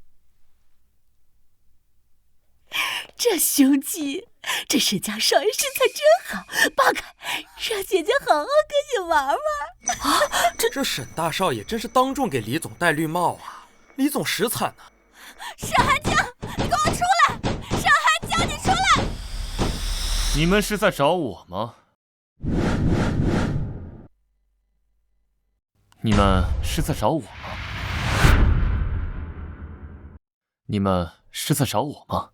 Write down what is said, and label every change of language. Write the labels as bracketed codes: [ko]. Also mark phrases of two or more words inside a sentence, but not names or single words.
[zh] 這胸肌，這沈家少爺身材真好，扒開，讓姐姐好好跟你玩玩。啊，這沈大少爺真是當眾給李總戴綠帽啊！李總實慘啊！沈寒江，你給我出來！ 沈寒江，你出來！你們是在找我嗎？你們是在找我嗎？你們是在找我嗎？